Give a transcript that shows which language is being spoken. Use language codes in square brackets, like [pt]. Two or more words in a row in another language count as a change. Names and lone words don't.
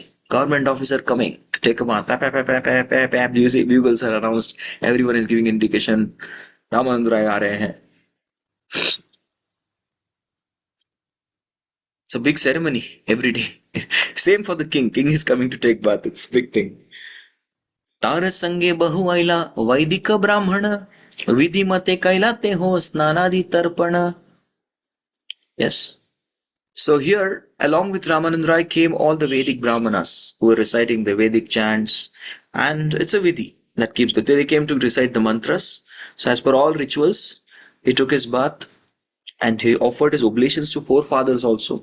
[en] Government officer coming to take a bath. Music, bugles are announced. Everyone is giving indication. Ramanandra [hi] आ रहे हैं. [en] It's a big ceremony every day. Same for the king. King is coming to take bath. It's a big thing. [bn] তার সঙ্গে বহু আইলা বৈদিক ব্রাহ্মণ বিধি মতে কৈলাতে হো স্নানাদি তর্পণ. [en] Yes. So here, along with Ramanandra came all the Vedic Brahmanas who were reciting the Vedic chants, and it's a vidhi that keeps going. They came to recite the mantras. So as per all rituals, he took his bath and he offered his oblations to forefathers also.